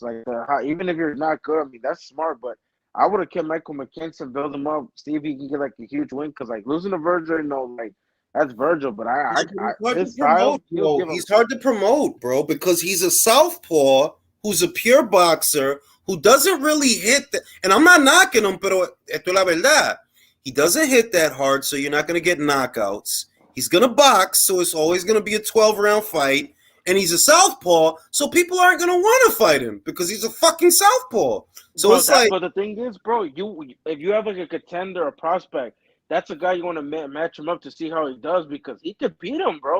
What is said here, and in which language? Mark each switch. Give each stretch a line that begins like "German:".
English: Like even if you're not good, I mean that's smart. But I would have kept Michael McKenzie, build him up, see if he can get like a huge win. Because like losing to Virgil, like that's Virgil. But he's hard to promote, bro, because he's a southpaw who's a pure boxer who doesn't really hit that. And I'm not knocking him,
Spanish: pero esto es la verdad.
English: He doesn't hit that hard, so you're not going to get knockouts. He's going to box, so it's always going to be a 12-round fight. And he's a southpaw, so people aren't going to want to fight him because he's a fucking southpaw. So bro, it's like... But the thing is, bro, if you have like a contender, a prospect, that's a guy you want to match him up to see how he does because he could beat him, bro.